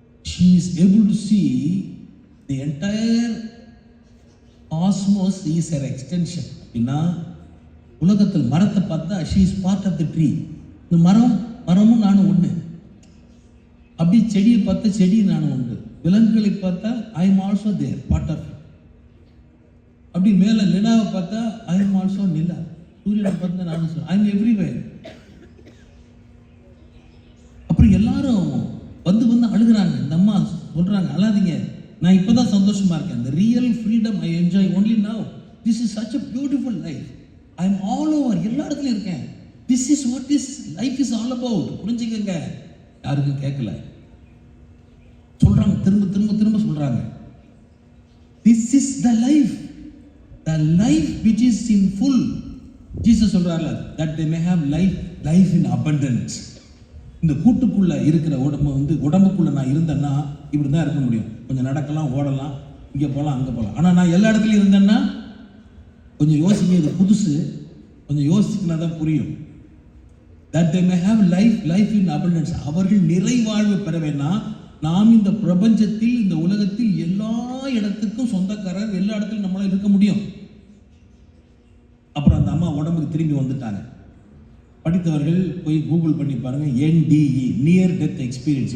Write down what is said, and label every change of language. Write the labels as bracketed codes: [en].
[en] She is able to see the entire cosmos is her extension. [ta] அப்படின்னா உலகத்தில் மரத்தை பார்த்தா [en] she is part of the tree. [ta] இந்த மரமும் நானும் ஒன்று. அப்படி செடியை பார்த்தா செடியும் நானும் ஒன்று. விலங்குகளை பார்த்தா [en] I am also there, part of it. [ta] அப்படி மேலே நிலாவை பார்த்தா [en] I am also [ta] நிலா. சூரியனை பார்த்தா நானும் சொல்றேன் [en] I am everywhere. [ta] அப்புறம் எல்லாரும் வந்து அழுகுறாங்க. இந்த அம்மா சொல்றாங்க, அழாதீங்க, நான் இப்பதான் சந்தோஷமா இருக்கேன். [en] The real freedom I enjoy only now. This is such a beautiful life. I am all over. [ta] எல்லா இடத்துலையும் இருக்கேன். [en] This is what this life is all about. [ta] புரிஞ்சுக்கங்க. யாருக்கும் கேட்கல. சொல்றாங்க, திரும்ப சொல்றாங்க. [en] This is the life. The life which is in full. Jesus [ta] சொல்றாருல, [en] that they may have life in abundance. [ta] இந்த கூட்டுக்குள்ள இருக்கிற உடம்புக்குள்ள நான் இருந்தேன்னா இப்படி தான் இருக்க முடியும். கொஞ்சம் நடக்கலாம், ஓடலாம், இங்கே போகலாம், அங்கே போகலாம். ஆனால் நான் எல்லா இடத்துலையும் இருந்தேன்னா கொஞ்சம் யோசிக்க, இது புதுசு, கொஞ்சம் யோசிச்சுனா தான் புரியும். [en] That they may have life in abundance. [ta] அவர்கள் நிறைவாழ்வு பெற வேணாம். நாம் இந்த பிரபஞ்சத்தில், இந்த உலகத்தில் எல்லா இடத்துக்கும் சொந்தக்காரர், எல்லா இடத்துலையும் நம்மளால இருக்க முடியும். அப்புறம் அந்த அம்மா உடம்புக்கு திரும்பி வந்துட்டாங்க. படித்தவர்கள் போய் கூகுள் பண்ணி பாருங்க, NDE, நியர் டெத் எக்ஸ்பீரியன்ஸ்.